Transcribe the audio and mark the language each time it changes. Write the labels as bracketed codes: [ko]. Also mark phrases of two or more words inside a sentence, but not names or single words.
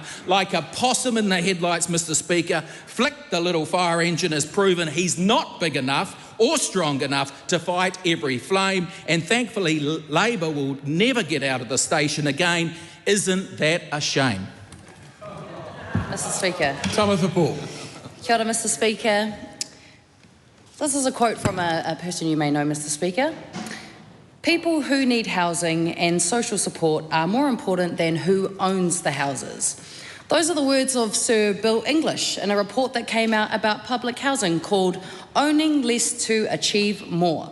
[en] Like a possum in the headlights, Mr. Speaker, Flick the little fire engine has proven he's not big enough or strong enough to fight every flame, and thankfully Labor will never get out of the station again. Isn't that a shame? Mr. Speaker. Tamatha Paul. [mi] Kia ora, [en] Mr. Speaker. This is a quote from a person you may know, Mr. Speaker. People who need housing and social support are more important than who owns the houses. Those are the words of Sir Bill English in a report that came out about public housing called Owning Less to Achieve More.